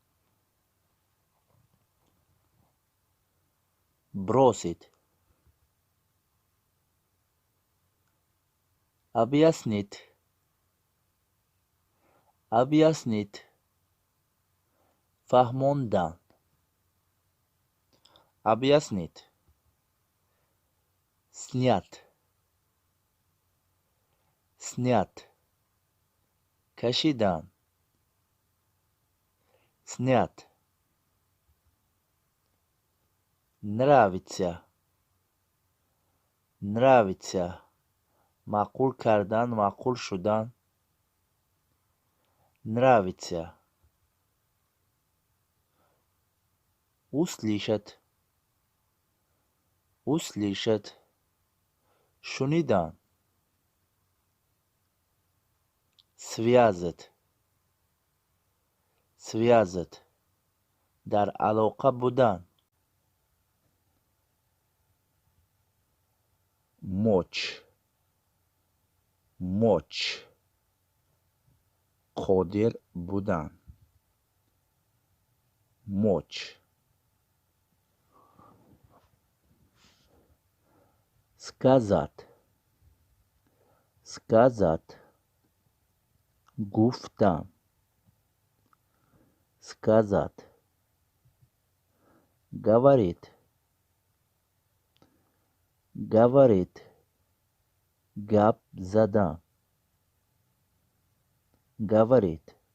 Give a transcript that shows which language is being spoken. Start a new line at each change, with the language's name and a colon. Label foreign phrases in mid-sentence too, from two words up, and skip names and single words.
Russian: бросить, объяснить, объяснить, фаҳмондан, объяснить, снять, снять, кашидан, снять, нравится, нравится,
Tajik: маъқул кардан, маъқул шудан,
Russian: нравится, услышать, услышать, шунидан, связать, связать,
Tajik: дар алоқа будан, мочь,
Russian: моч
Tajik: қодир будан
Russian: моч сказать сказать гуфтам сказать говорит говорит гап задан говорит